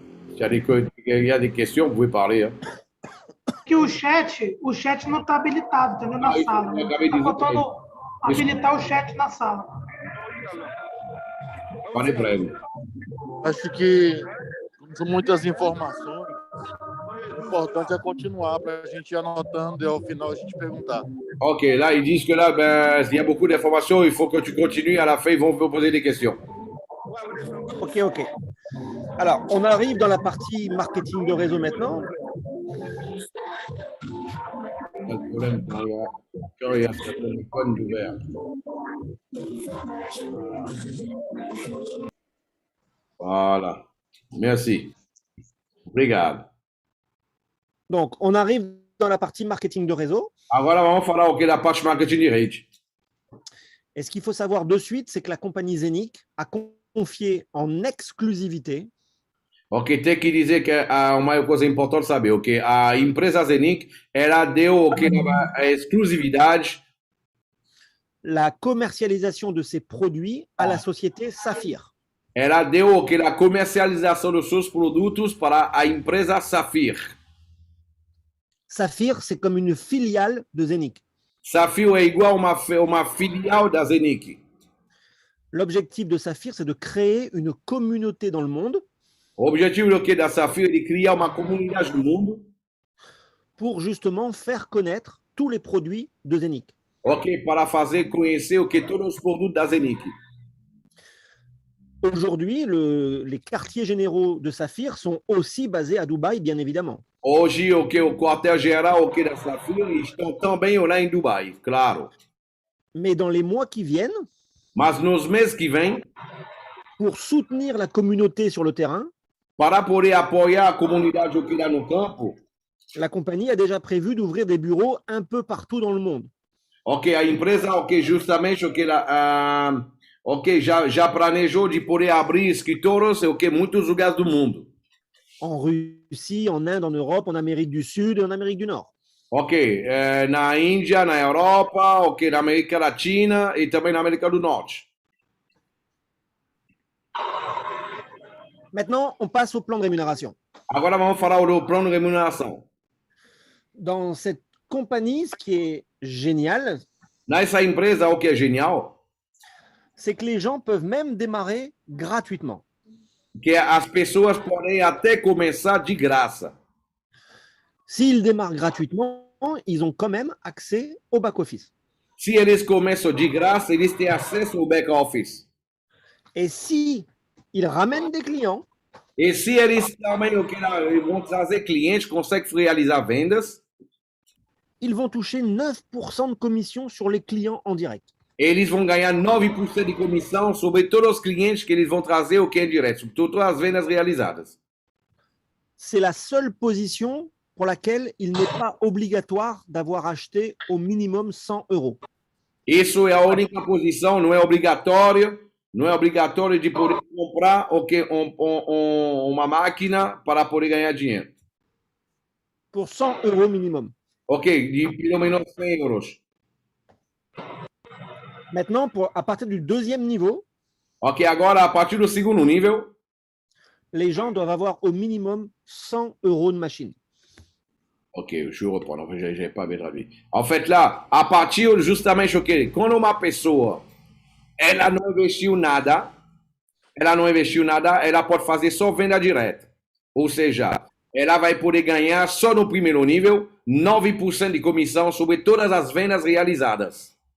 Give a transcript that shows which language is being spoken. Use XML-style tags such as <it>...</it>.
<fr>S'il y a des questions, vous pouvez parler. Hein.</fr> <pt>Que o chat não está habilitado, entendeu? Na sala. eu acabei de dizer faltando habilitar o chat na sala. Falei para ele. Acho que são muitas informações. O importante é continuar para a gente ir anotando e ao final a gente perguntar.</pt> <fr>Ok, là, ils disent que là, ben, il y a beaucoup d'informations, il faut que tu continues. À la fin, ils vont vous poser des questions. Ok, ok. Alors, on arrive dans la partie marketing de réseau maintenant. Pas de problème quand il y a ce téléphone ouvert. Voilà. Merci.</fr> <pt>Obrigado.</pt> <fr>Donc, on arrive dans la partie marketing de réseau.</fr> <pt>Agora vamos falar o que da parte marketing de rede.</pt> <fr>Et ce qu'il faut savoir de suite, c'est que la compagnie Zenic a confié en exclusivité.</fr> <pt>Ok, tem que dizer que uma coisa importante saber, ok? A empresa Zenic, ela deu a exclusividade.</pt> <fr>La commercialisation de ses produits à la société Saphir.</fr> <pt>Ela deu a comercialização dos seus produtos para a empresa Saphir.</pt> <fr>Saphir, c'est comme une filiale de Zenic.</fr> <pt>Saphir é igual uma filial da Zenic.</pt> <fr>L'objectif de Saphir, c'est de créer une communauté dans le monde.</fr> <pt>O objetivo da Saphir é de criar uma comunidade no mundo.</pt> <fr>Pour justement faire connaître tous les produits de Zenic.</fr> <pt>Ok, para fazer conhecer todos os produtos da Zenic.</pt> <fr>Aujourd'hui, les quartiers généraux de Saphir sont aussi basés à Dubaï, bien évidemment.</fr> <pt>Hoje, o quartel-geral da Saphir estão também lá em Dubai, claro.</pt> <fr>Mais dans les mois qui viennent,</fr> <pt>mas nos meses que vêm,</pt> <fr>pour soutenir la communauté sur le terrain,</fr> <pt>para poder apoiar a comunidade lá no campo,</pt> <fr>la compagnie a déjà prévu d'ouvrir des bureaux un peu partout dans le monde.</fr> <pt>Ok, a empresa, justamente, já planejou de poder abrir escritórios em muitos lugares do mundo.</pt> <fr>En Russie, en Inde, en Europe, en Amérique du Sud et en Amérique du Nord.</fr> <pt>Ok, na Índia, na Europa, ok, na América Latina e também na América do Norte.</pt> <fr>Maintenant, on passe au plan de rémunération.</fr> <pt>Agora vamos falar do plano de remuneração.</pt> <fr>Dans cette compagnie, ce qui est génial,</fr> <pt>nessa empresa, o que é genial,</pt> <fr>c'est que les gens peuvent même démarrer gratuitement.</fr> <pt>Que as pessoas podem até começar de graça.</pt> <fr>S'ils démarrent gratuitement, ils ont quand même accès au back-office.</fr> <pt>Se eles começam de graça, eles têm acesso ao back-office.</pt> <fr>Et si ils ramènent des clients,</fr> <pt>e se eles também vão trazer clientes, conseguem realizar vendas,</pt> <fr>ils vont toucher 9% de commission sur les clients en direct.</fr> <pt>Eles vão ganhar 9% de comissão sobre todos os clientes que eles vão trazer o que é direto, sobre todas as vendas realizadas.</pt> <fr>C'est la seule position pour laquelle il n'est pas obligatoire d'avoir acheté au minimum 100 euros.</fr> <pt>Isso é a única posição, não é obrigatório de poder comprar uma máquina para poder ganhar dinheiro.</pt> <fr>Pour 100 euros minimum.</fr> <pt>Ok, de pelo menos 100 euros.</pt> <fr>Maintenant, à partir du deuxième niveau,</fr> <pt>Ok, agora a partir do segundo nível,</pt> <fr>les gens doivent avoir au minimum 100 euros de machine. ok, je reprends, en fait, j'ai pas bien traduit. En fait, là,</fr> <pt>a partir justamente, ok, quando uma pessoa, ela não investiu nada, ela pode fazer só venda direta. Ou seja, ela vai poder ganhar só no primeiro nível 9% de comissão sobre todas as vendas realizadas.</pt>